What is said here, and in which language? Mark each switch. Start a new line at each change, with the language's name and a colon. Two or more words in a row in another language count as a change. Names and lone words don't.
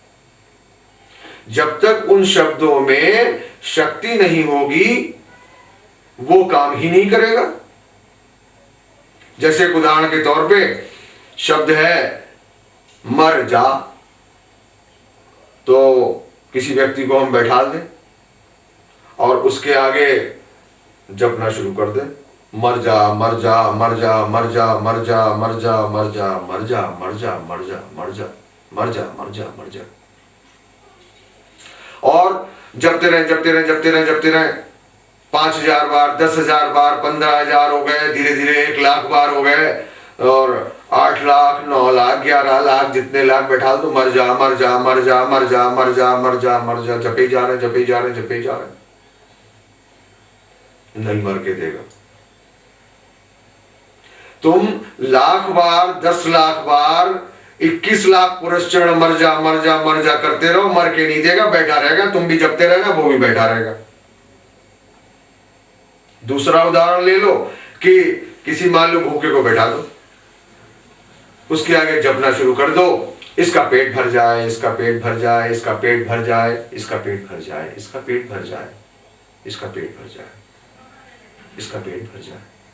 Hindi: जब तक उन शब्दों में शक्ति नहीं होगी वो काम ही नहीं करेगा। जैसे उदाहरण के तौर पे शब्द है मर जा, तो किसी व्यक्ति को हम बैठा दें और उसके आगे जपना शुरू कर दें, मर जा मर जा मर जा मर जा मर जा मर जा मर जा मर जा मर जा मर जा मर जा मर जा मर जा मर जा, और जपते रहे जपते रहे जपते रहे जपते रहे। 5000 बार, 10,000 बार, 15,000 हो गए, धीरे धीरे 1,00,000 बार हो गए, और 8 लाख, 9 लाख, 11 लाख, जितने लाख बैठा तो मर जा मर जा मर जा मर जा मर जा मर जा मर जा, जपे जा रहे जपे जा रहे जपे जा रहे, नहीं मर के देगा। तुम 1,00,000 बार, 10 लाख बार, 21 लाख पुरस्चरण मर जा मर जा मर जा करते रहो, मर के नहीं देगा, बैठा रहेगा। तुम भी जपते रहना, वो भी बैठा रहेगा। दूसरा उदाहरण ले लो कि किसी मान लो भूखे को बैठा दो, उसके आगे जपना शुरू कर दो, इसका पेट भर जाए, इसका पेट भर जाए, इसका पेट भर जाए, इसका पेट भर जाए, इसका पेट भर जाए, इसका पेट भर जाए, इसका पेट भर जाए।